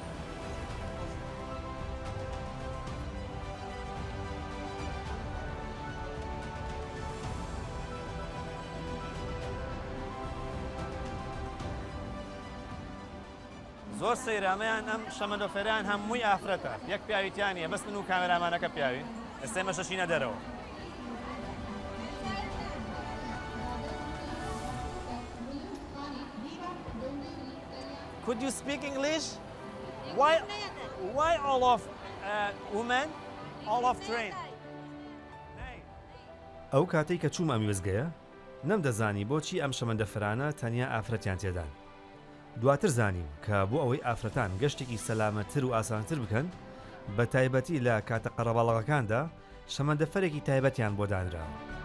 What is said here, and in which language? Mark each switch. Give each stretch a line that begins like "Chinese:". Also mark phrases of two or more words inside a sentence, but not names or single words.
Central Kurdish: زۆر سەیرامەیان ئەم شەمەندەفەران هەمووی ئافرەتە. یەک پیاویتیانە بەس من و کامێرامانەکە پیاوی. ئێستا ئێمە شەشینە دەرەوە.
English: Could you speak English? Why all of women, all of train?
Central Kurdish: ئەو کاتەی کە چووم ئەم وێزگەیە نەمدەزانی بۆچی ئەم شەمەندەفەرانە تەنیا ئافرەتیان تێدان. دواتر زانیم کە بۆ ئەوەی ئافرەتان گەشتێکی سەلامەتتر و ئاسانتر بکەن بە تایبەتی لە کاتە قەرەباڵغەکاندا شەمەندەفەرێکی تایبەتیان بۆ دانراوە.